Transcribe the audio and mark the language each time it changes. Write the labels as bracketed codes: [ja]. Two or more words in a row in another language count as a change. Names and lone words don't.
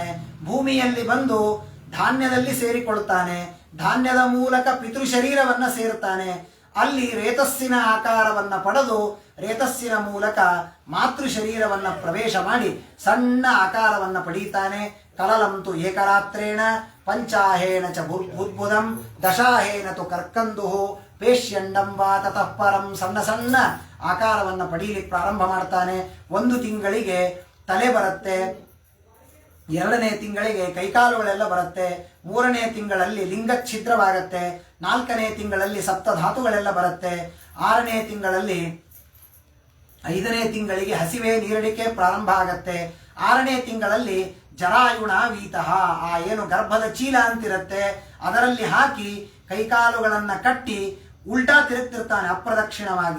[kn] ಭೂಮಿಯಲ್ಲಿ ಬಂದು ಧಾನ್ಯದಲ್ಲಿ ಸೇರಿಕೊಳ್ತಾನೆ. ಧಾನ್ಯದ ಮೂಲಕ ಪಿತೃ ಶರೀರವನ್ನ ಸೇರ್ತಾನೆ. ಅಲ್ಲಿ ರೇತಸ್ಸಿನ ಆಕಾರವನ್ನ ಪಡೆದು ರೇತಸ್ಸಿನ ಮೂಲಕ ಮಾತೃ ಶರೀರವನ್ನ ಪ್ರವೇಶ ಮಾಡಿ ಸಣ್ಣ ಆಕಾರವನ್ನ ಪಡೀತಾನೆ. [sa] ಕಲಲಂತು ಏಕರಾತ್ರೇಣ ಪಂಚಾಹೇನ ಚ ಬುದ್ಬುದಂ ದಶಾಹೇನ ತು ಕರ್ಕಂದುಹು ಪೇಷ್ಯಂಡಂ ವಾ ತತಃ ಪರಂ. [kn] ಸಣ್ಣ ಸಣ್ಣ ಆಕಾರವನ್ನ ಪಡೀಲಿಕ್ಕೆ ಪ್ರಾರಂಭ ಮಾಡ್ತಾನೆ. 1 ತಿಂಗಳಿಗೆ ತಲೆ ಬರುತ್ತೆ, 2ನೇ ತಿಂಗಳಿಗೆ ಕೈಕಾಲುಗಳೆಲ್ಲ ಬರುತ್ತೆ, 3ನೇ ತಿಂಗಳಲ್ಲಿ ಲಿಂಗ ಛಿದ್ರವಾಗತ್ತೆ, 4ನೇ ತಿಂಗಳಲ್ಲಿ ಸಪ್ತಧಾತುಗಳೆಲ್ಲ ಬರುತ್ತೆ, 6ನೇ ತಿಂಗಳಲ್ಲಿ 5ನೇ ತಿಂಗಳಿಗೆ ಹಸಿವೆ ನೀರಡಿಕೆ ಪ್ರಾರಂಭ ಆಗತ್ತೆ, 6ನೇ ತಿಂಗಳಲ್ಲಿ [sa] ಜರಾಯುಣ ವೀತಃ, [kn] ಆ ಏನು ಗರ್ಭದ ಚೀಲ ಅಂತಿರುತ್ತೆ ಅದರಲ್ಲಿ ಹಾಕಿ ಕೈಕಾಲುಗಳನ್ನ ಕಟ್ಟಿ ಉಲ್ಟಾ ತಿರುಗ್ತಿರ್ತಾನೆ ಅಪ್ರದಕ್ಷಿಣವಾಗಿ.